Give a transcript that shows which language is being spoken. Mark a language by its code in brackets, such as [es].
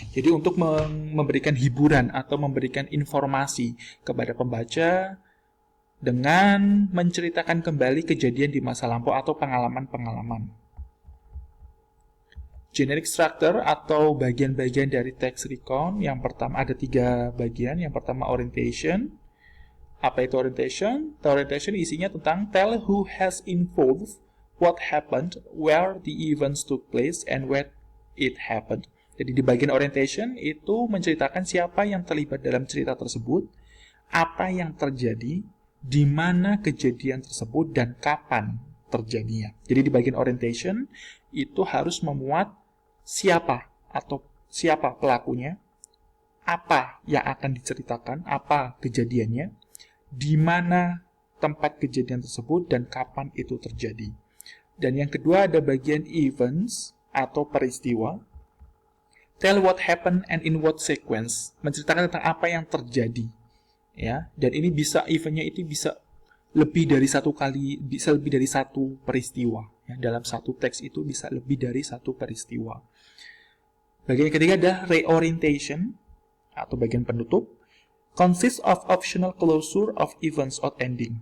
[id] Jadi untuk memberikan hiburan atau memberikan informasi kepada pembaca dengan menceritakan kembali kejadian di masa lampau atau pengalaman-pengalaman. Generic structure atau bagian-bagian dari text recount, yang pertama ada 3 bagian. Yang pertama orientation. Apa itu orientation? Orientation isinya tentang [en] tell who has involved, what happened, where the events took place, and when it happened. [id] Jadi di bagian orientation itu menceritakan siapa yang terlibat dalam cerita tersebut, apa yang terjadi, di mana kejadian tersebut, dan kapan terjadinya. Jadi di bagian orientation itu harus memuat siapa atau siapa pelakunya, apa yang akan diceritakan, apa kejadiannya, di mana tempat kejadian tersebut, dan kapan itu terjadi. Dan yang kedua ada bagian events atau peristiwa. [en] Tell what happened and in what sequence. [id] Menceritakan tentang apa yang terjadi. Ya, dan ini bisa eventnya itu bisa lebih dari satu kali, bisa lebih dari satu peristiwa. Ya, dalam satu teks itu bisa lebih dari satu peristiwa. Bagian ketiga adalah reorientation atau bagian penutup. [en] Consists of optional closure of events or ending.